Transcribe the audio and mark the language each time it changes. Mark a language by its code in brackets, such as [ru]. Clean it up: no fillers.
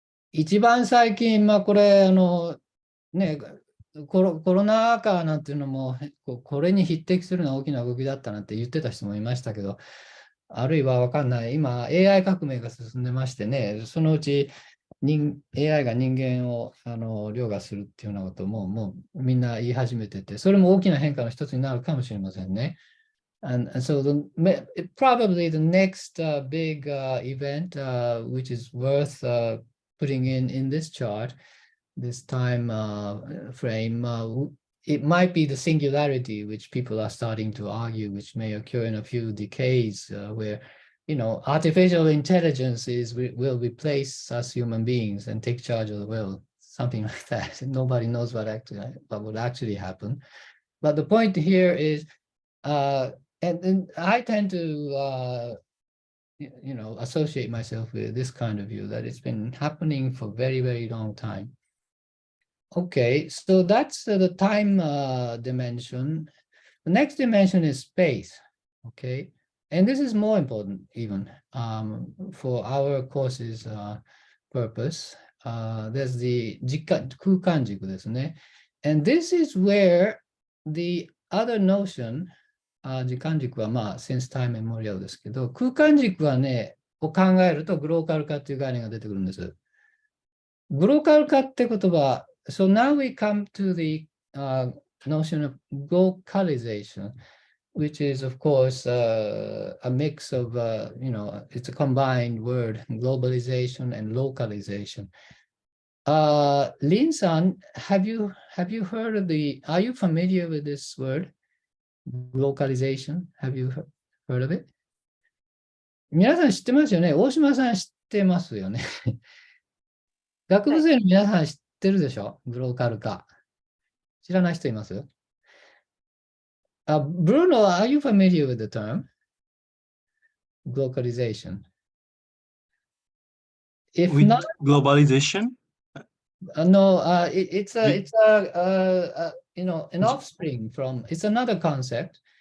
[ja] 一番最近、まあ、これ、ね、コロナ禍なんていうのも、これに匹敵するような大きな動きだったなんて言ってた人もいましたけど、あるいは分かんない。今、AI 革命が進んでましてね、そのうちAI が人間を凌駕するっていうようなことも、もうみんな言い始めてて、それも大きな変化の一つになるかもしれませんね。 [en] And so probably the next big event, which is worth putting in this chart, this time frame, it might be the singularity, which people are starting to argue, which may occur in a few decades, where artificial intelligence will replace us human beings and take charge of the world, something like that. Nobody knows what would actually happen. But the point here is, and I tend to, associate myself with this kind of view that it's been happening for a very, very long time. Okay, so that's the time dimension. The next dimension is space. Okay, and this is more important even for our course's purpose. There's the [ja] 空間軸ですね. [en] And this is where the other notion, [ja] 時間軸はまあ [en] since time immemorial [ja] ですけど、空間軸はね、を考えるとグローバル化という概念が出てくるんです。グローカル化って言葉、 [en] so now we come to the notion of globalization, which is, of course, a mix of, it's a combined word, globalization and localization. Lin-san, have you heard of are you familiar with this word, localization? Have you heard of it? [ja] 皆さん知ってますよね。大島さん知ってますよね。学部生の皆さん知ってるでしょ、グローカル化。知らない人います？ [en] Bruno, are you familiar with the term globalization? If With not, globalization? no, it's an offspring from, it's another concept.